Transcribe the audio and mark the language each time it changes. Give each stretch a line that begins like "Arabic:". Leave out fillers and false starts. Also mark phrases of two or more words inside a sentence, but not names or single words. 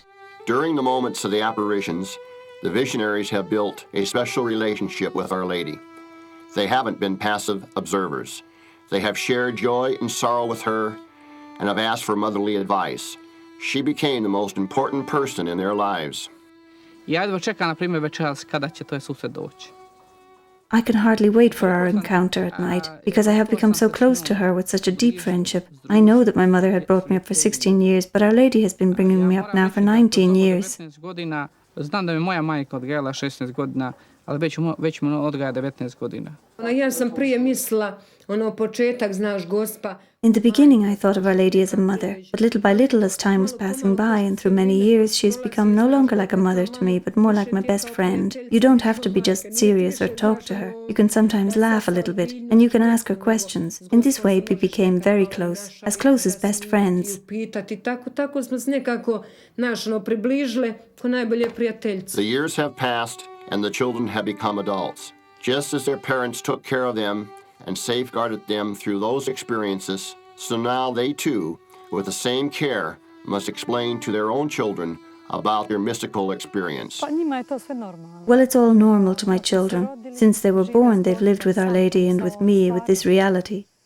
English: During the moments of the apparitions, the visionaries have built a special relationship with Our Lady. They haven't been passive observers. They have shared joy and sorrow with her and have asked for motherly advice. She became the most important person in their lives.
Croatian: Ja jedva čekam, na primjer, večeras kada će to sused doći.
English: I can hardly wait for our encounter at night, because I have become so close to her with such a deep friendship. I know that my mother had brought me up for 16 years, but Our Lady has been bringing me up now for 19 years.
Croatian: Znam da me moja majka odgajala 16 godina, ali već me odgaja 19 godina. Ja sam prije mislila, početak, znaš, Gospa.
English: In the beginning, I thought of Our Lady as a mother, but little by little, as time was passing by and through many years, she has become no longer like a mother to me, but more like my best friend. You don't have to be just serious or talk to her. You can sometimes laugh a little bit, and you can ask her questions. In this way, we became very close as best friends.
Croatian: Tako smo se nekako, približile ko najbolje prijateljice.
English: The years have passed, and the children have become adults. Just as their parents took care of them and safeguarded them through those experiences, so now they too, with the same care, must explain to their own children about their mystical experience. Well, it's all normal to my children. Since they were born, they've lived with Our Lady and with me, with this reality.